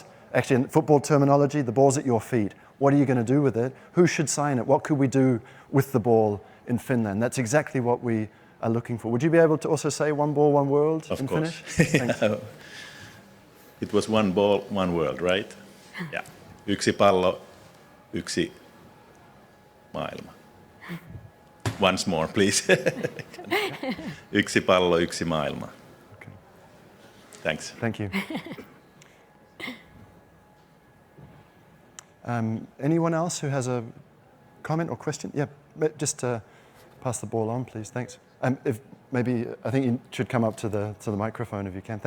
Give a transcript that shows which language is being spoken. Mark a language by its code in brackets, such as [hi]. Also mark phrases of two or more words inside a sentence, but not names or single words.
[en] Actually, in football terminology, the ball's at your feet. What are you going to do with it? Who should sign it? What could we do with the ball in Finland? That's exactly what we are looking for. Would you be able to also say one ball, one world in Finnish? Thanks. It was one ball, one world, right? Yeah. [fi] Yksi pallo, yksi maailma. [en] Once more, please. [fi] Yksi pallo, yksi maailma. [en] Okay. Thanks. Thank you. Anyone else who has a comment or question? Yeah, just pass the ball on, please. Thanks. I think you should come up to the microphone if you can.